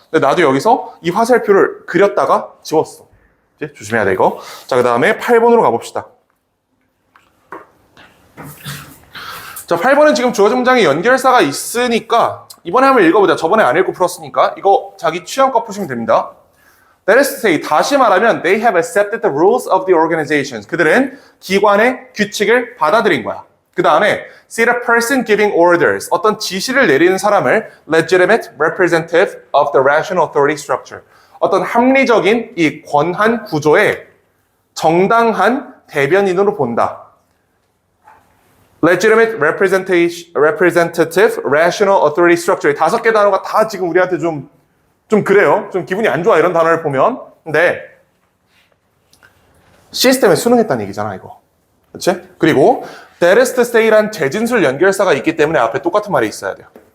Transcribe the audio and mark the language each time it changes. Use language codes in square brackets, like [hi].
[ko] 근데 나도 여기서 이 화살표를 그렸다가 지웠어. 이제 조심해야 돼 이거. 자, 그 다음에 8번으로 가봅시다. 자, 8번은 지금 주어진 문장에 연결사가 있으니까 이번에 한번 읽어보자. 저번에 안 읽고 풀었으니까 이거 자기 취향껏 푸시면 됩니다. [en] That is to say, [ko] 다시 말하면 [en] they have accepted the rules of the organizations. [ko] 그들은 기관의 규칙을 받아들인 거야. 그 다음에 [en] see the person giving orders. [ko] 어떤 지시를 내리는 사람을 [en] legitimate representative of the rational authority structure. [ko] 어떤 합리적인 이 권한 구조의 정당한 대변인으로 본다. [en] legitimate representative rational authority structure. [ko] 5개 단어가 다 지금 우리한테 좀 그래요. 좀 기분이 안 좋아 이런 단어를 보면. 근데 시스템에 수능했다는 얘기잖아 이거. 그렇지? 그리고 [en] that is to say [ko] 란 대진술 연결사가 있기 때문에 앞에 똑같은 말이 있어야 돼요.